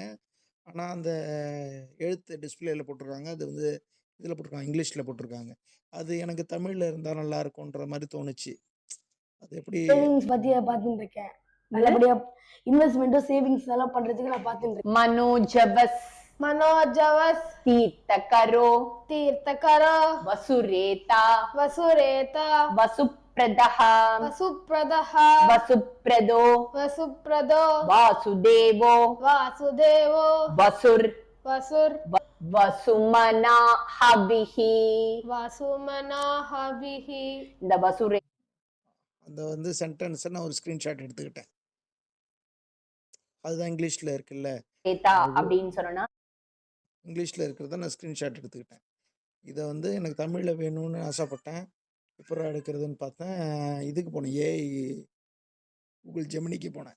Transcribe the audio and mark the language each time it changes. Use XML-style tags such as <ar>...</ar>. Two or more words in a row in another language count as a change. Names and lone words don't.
<ta>ஆனா, அந்த எழுத்து டிஸ்ப்ளேல போட்டுருக்காங்க. அது வந்து இதில போட்டுருக்காங்க, இங்கிலீஷ்ல போட்டுருக்காங்க. அது எனக்கு தமிழ்ல இருந்தா நல்லா இருக்குன்ற மாரி தோணுச்சு. அது எப்படி சேவிங்ஸ் பத்தி பார்த்துட்டு இருக்கேன். நல்லபடியா இன்வெஸ்ட்மென்ட் சேவிங்ஸ் எல்லாம் பண்றதுக்கு நான் பார்த்துட்டு இருக்கேன்.</ta> <sa>मनोजवस तीर्थकरो वसुरेता वसुप्रदः वसुप्रदो वासुदेवो वसुर वसुमनाहभिः</sa> <ta>இந்த வசுரே அந்த வந்து சென்டென்ஸ நான் ஒரு ஸ்கிரீன்ஷாட் எடுத்துக்கிட்டேன். அதுதான் இங்கிலீஷ்ல இருக்குல்ல. அப்படின்னு சொன்னா இங்கிலீஷ்ல இருக்கிறத நான் ஸ்கிரீன்ஷாட் எடுத்துக்கிட்டேன். இத வந்து எனக்கு தமிழ்ல வேணும்னு ஆசைப்பட்டேன். எப்புட்றா எடுக்கிறதுன்னு பார்த்தேன். இதுக்கு போனேன். கூகுள் ஜெமினிக்கு போனேன்.</ta>